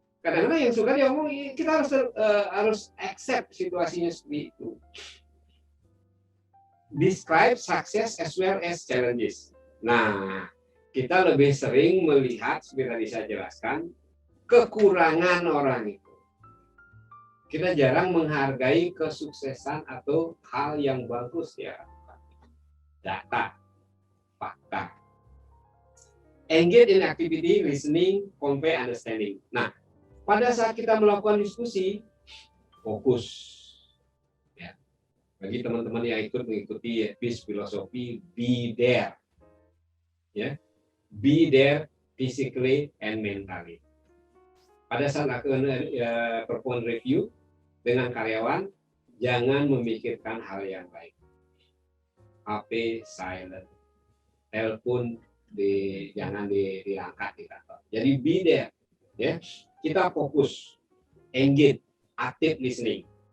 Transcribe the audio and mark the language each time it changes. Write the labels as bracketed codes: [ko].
[id] Kadang-kadang yang suka dia ngomong, kita harus accept situasinya seperti itu. [en] Describe success as well as challenges. [id] Nah, kita lebih sering melihat, seperti tadi saya jelaskan, kekurangan orang itu. Kita jarang menghargai kesuksesan atau hal yang bagus ya. Data, fakta. [en] engage in activity, listening, convey, understanding. [id] Nah, pada saat kita melakukan diskusi, fokus. Ya. Bagi teman-teman yang ikut mengikuti peace filosofi, be there. Ya. [en] Be there physically and mentally. [id] Pada saat lakukan performance review dengan karyawan, jangan memikirkan hal yang lain. HP silent, telepon jangan diangkat di kantor. Jadi be there, ya. Kita fokus, engage, active listening.